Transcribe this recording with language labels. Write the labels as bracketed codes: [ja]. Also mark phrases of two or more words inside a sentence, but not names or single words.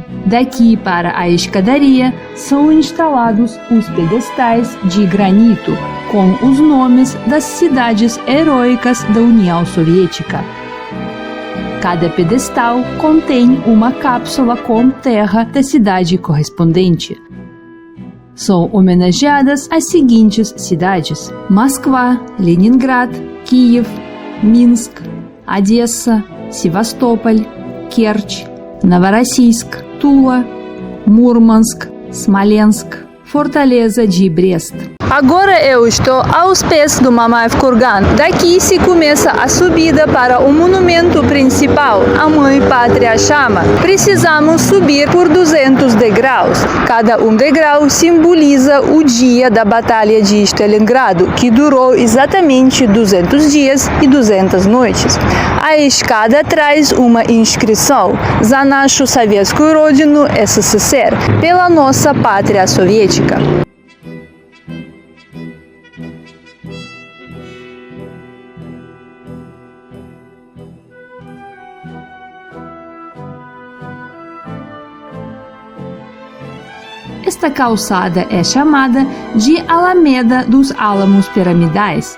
[pt] Daqui para a escadaria são instalados os pedestais de granito com os nomes das cidades heróicas da União Soviética. Cada pedestal contém uma cápsula com terra da cidade correspondente. São homenageadas as seguintes cidades: Moskva, Leningrad, Kiev, Minsk, Odessa, Sevastopol, Kerch, Novorossiysk, Tula, Murmansk, Smolensk, Fortaleza de Brest. Agora eu estou aos pés do Mamayev Kurgan. Daqui se começa a subida para o monumento principal, a Mãe Pátria Chama. Precisamos subir por 200 degraus. Cada um degrau simboliza o dia da Batalha de Stalingrado, que durou exatamente 200 dias e 200 noites. A escada traz uma inscrição: [ru] "За нашу советскую родину СССР", [pt] pela nossa pátria soviética. Esta calçada é chamada de Alameda dos Álamos Piramidais.